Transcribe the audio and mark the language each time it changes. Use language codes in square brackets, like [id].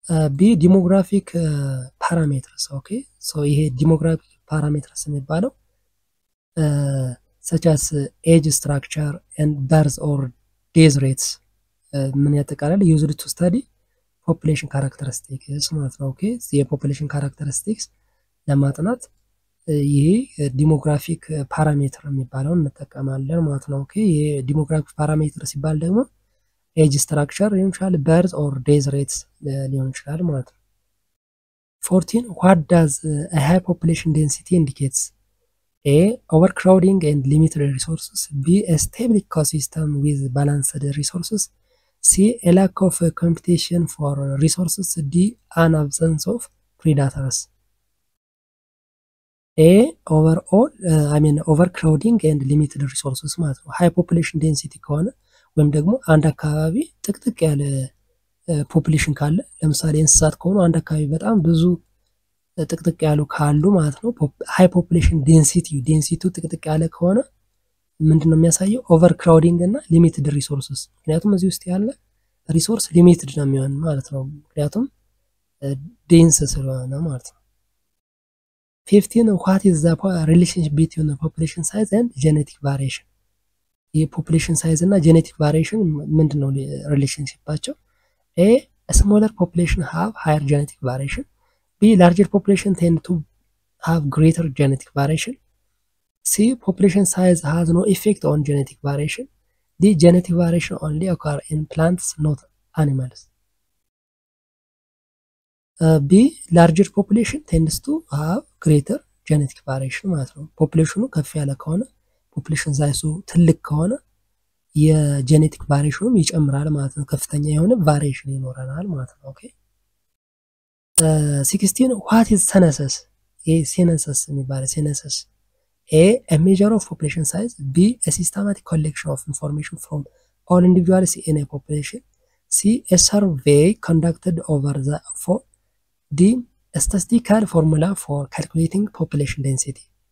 [en] B. Demographic parameters. Okay, so [am] ይሄ [en] demographic parameters [am] የሚባለው [en] such as age structure and birth or death rates [am] ምን ያጠቃልላል? [en] used to study population characteristics [am] ማለት ነው። okay, የፖፑሌሽን characteristics ለማጥናት ይሄ ዲሞግራፊክ ፓራሜትር የሚባለውን እንጠቀማለን ማለት ነው። ኦኬ የዲሞግራፊክ ፓራሜትር ሲባል ደግሞ ኤጅ ስትራክቸር ሊሆን ይችላል በርዝ ኦር ዴዝ ሬትስ ሊሆን ይችላል ማለት ነው። 14 [en] what does a high population density indicates? A. Overcrowding and limited resources. B. A stable ecosystem with balanced resources. C. A lack of competition for resources. D. An absence of predators. A. Overall overcrowding and limited resources [am] ማለት ነው። ሃይ ፖፑሌሽን ዴንሲቲ ከሆነ ወይም ደግሞ አንድ አካባቢ ጥቅጥቅ ያለ ፖፑሌሽን ካለ ለምሳሌ እንስሳት ከሆኑ አንድ አካባቢ በጣም ብዙ ጥቅጥቅ ያሉ ካሉ ማለት ነው ሃይ ፖፑሌሽን ዴንሲቲው ጥቅጥቅ ያለ ከሆነ ምንድነው የሚያሳየው? ኦቨርክራውዲንግ እና ሊሚትድ ሪሶርስስ። ምክንያቱም እዚህ ውስጥ ያለ ሪሶርስ ሊሚትድ ነው የሚሆን ማለት ነው ምክንያቱም ዴንስ ስለሆነ ማለት ነው። 15 [en] what is the relationship between the population size and genetic variation? [am] የፖፑሌሽን ሳይዝ እና ጄኔቲክ ቫሪዬሽን ምንድነው ሪሌሽንሺፓቸው? [en] A. A smaller population have higher genetic variation. B. Larger population tend to have greater genetic variation. C. Population size has no effect on genetic variation. D. Genetic variation only occur in plants, not animals. B. Larger population tends to have greater genetic variation [am] ማለት ነው። ፖፑሌሽኑ ከፍ ያለ ከሆነ ፖፑሌሽን ሳይዙ ትልቅ ከሆነ የጄኔቲክ ቫሪዬሽኑም ይጨምራል ማለት ነው። ከፍተኛ የሆነ ቫሪዬሽን ይኖረናል ማለት ነው። ኦኬ 16 [en] what is census? A. census [am] የሚባለው [en] census. A. A measure of population size. B. A systematic collection of information from all individuals in a population. C. A survey conducted over the phone. D. A statistical formula for calculating population density.